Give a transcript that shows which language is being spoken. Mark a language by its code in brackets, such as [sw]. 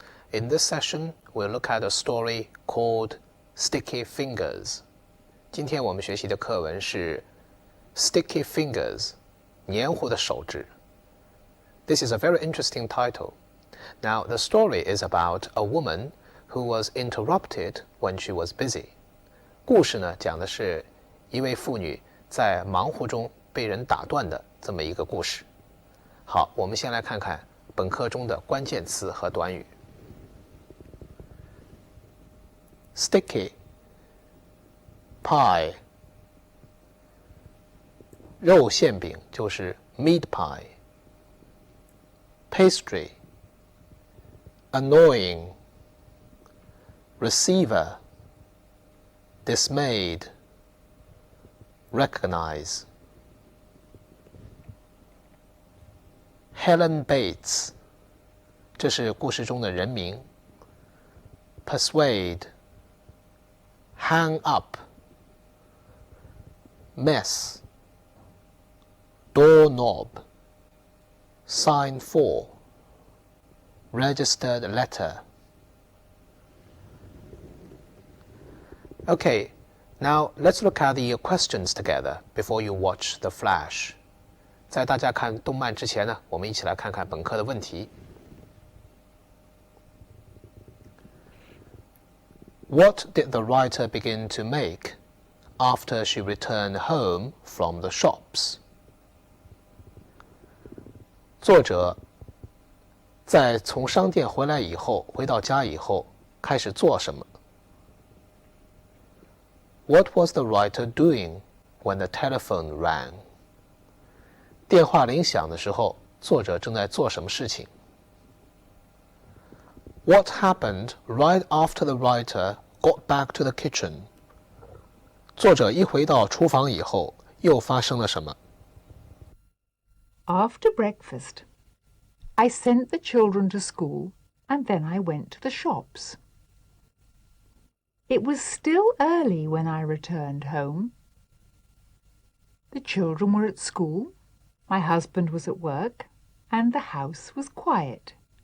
[en] In this session, we'll look at a story called Sticky Fingers. [zh] 今天我们学习的课文是 Sticky Fingers, 黏糊的手指。 [en] This is a very interesting title. Now, the story is about a woman who was interrupted when she was busy. [zh] 故事呢，讲的是一位妇女在忙活中被人打断的这么一个故事。好，我们先来看看本课中的关键词和短语。 [en] Sticky pie [zh] 肉馅饼就是 [en] meat pie. Pastry annoying receiver dismayed recognize. [zh] Helen Bates 这是故事中的人名。 [en] Persuade hang up mess doorknob sign for registered letter. Okay, now let's look at the questions together before you watch the flash. [zh] 在大家看动漫之前呢，我们一起来看看本课的问题。 [en] What did the writer begin to make after she returned home from the shops? [zh] 作者在从商店回来以后，回到家以后，开始做什么？ [en] What was the writer doing when the telephone rang? [zh] 电话铃响的时候，作者正在做什么事情？ [en] What happened right after the writer got back to the kitchen? [zh] 作者一回到厨房以后，又发生了什么？ [en] After breakfast, I sent the children to school and then I went to the shops. It was still early when I returned home. The children were at school, my husband was at work, and the house was quiet.